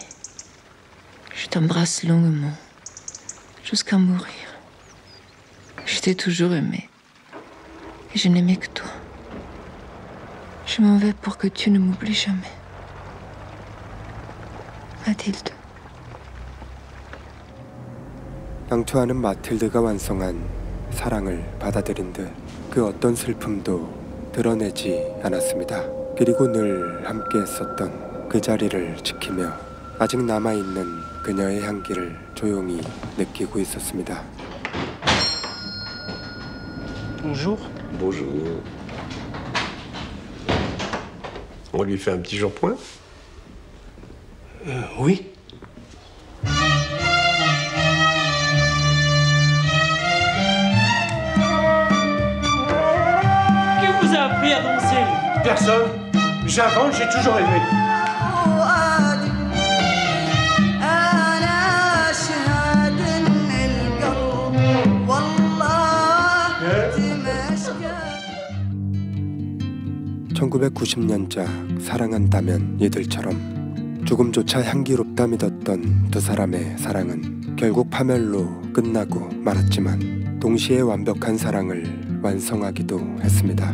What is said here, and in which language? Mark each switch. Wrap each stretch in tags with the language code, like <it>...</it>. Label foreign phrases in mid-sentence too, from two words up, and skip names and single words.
<fr>Je t'embrasse longuement, jusqu'à mourir. Je t'ai toujours aimé. Et je n'aimais que toi. Je m'en vais pour que tu ne m'oublies jamais. Mathilde.</fr> <ko>앙투안은 마틸드가 완성한 사랑을 받아들인 듯 그 어떤 슬픔도 드러내지 않았습니다. 그리고 늘 함께 했었던 그 자리를 지키며 아직 남아있는 그녀의 향기를 조용히 느끼고 있었습니다.</ko> <fr>Bonjour. Bonjour. On lui fait un petit shampoing? Oui. Qui vous a appris à danser? Personne. J'invente, j'ai toujours aimé.</fr> <ko>(1990년작) 사랑한다면 이들처럼 죽음조차 향기롭다 믿었던 두 사람의 사랑은 결국 파멸로 끝나고 말았지만 동시에 완벽한 사랑을 완성하기도 했습니다.</ko>